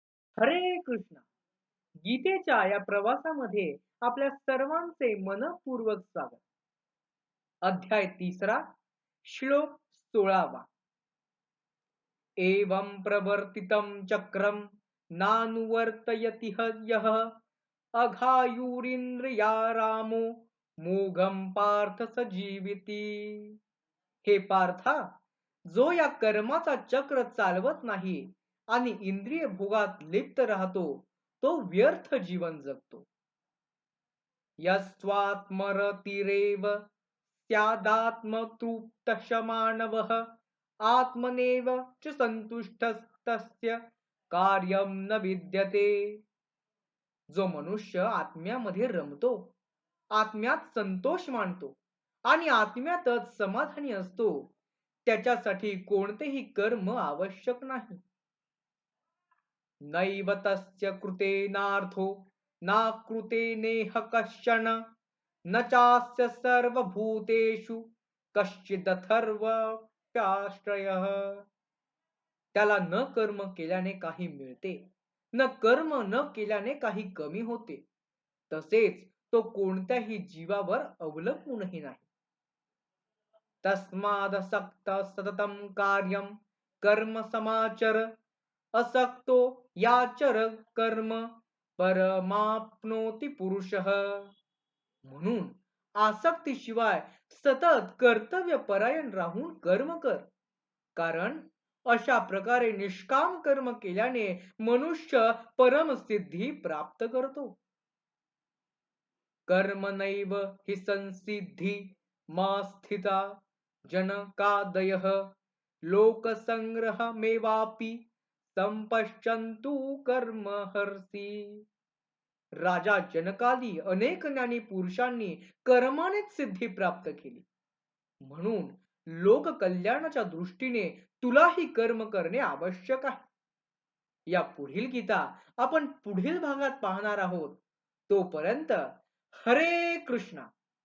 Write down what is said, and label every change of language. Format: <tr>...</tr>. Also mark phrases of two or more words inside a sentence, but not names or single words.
<mr>हरे कृष्ण. गीतेच्या या प्रवासामध्ये आपल्या सर्वांचे मनःपूर्वक स्वागत. अध्याय 3, श्लोक 16.</mr> <sa>एवं प्रवर्तितं चक्रम नानुवर्तयति यः अघायुरिंद्रिया रामो मोघम पार्थ स जीविती.</sa> <mr>हे पार्था, जो या कर्माचा चक्र चालवत नाही आणि इंद्रिय भोगात लिप्त राहतो, तो व्यर्थ जीवन जगतो.</mr> <sa>यस्त्वात्मरतिरेव स्यादात्मतृप्तशमानवः आत्मनेव च संतुष्टस्तस्य कार्यं न विद्यते.</sa> <mr>जो मनुष्य आत्म्यामध्ये रमतो, आत्म्यात संतोष मानतो आणि आत्म्यातच समाधानी असतो, त्याच्यासाठी कोणतेही कर्म आवश्यक नाही.</mr> <sa>नैव तस्य कृतेनार्थो नाकृते नेह कश्चन न चास्य सर्वभूतेषु कश्चिदथर्वप्याश्रयः.</sa> <mr>त्याला न कर्म केल्याने काही मिळते, न कर्म न केल्याने काही कमी होते. तसेच तो कोणत्याही जीवावर अवलंबूनही नाही.</mr> <sa>तस्मादसक्त सततं कार्यं कर्म समाचर असक्तो याचर कर्म परमाप्नोती पुरुषः.</sa> <mr>म्हणून आसक्तीशिवाय सतत कर्तव्य परायण राहून कर्म कर, कारण अशा प्रकारे निष्काम कर्म केल्याने मनुष्य परमसिद्धी प्राप्त करतो.</mr> <sa>कर्म नैव हि संसिद्धी मा स्थिता जनकादयः लोकसंग्रहमेवापि संपश्यन्तु कर्म हर्षी.</sa> <mr>राजा जनकादी अनेक ज्ञानी पुरुषांनी कर्मानेच सिद्धी प्राप्त केली. म्हणून लोक कल्याणाच्या दृष्टीने तुलाही कर्म करणे आवश्यक आहे. या पुढील गीता आपण पुढील भागात पाहणार आहोत. तोपर्यंत हरे कृष्णा.</mr>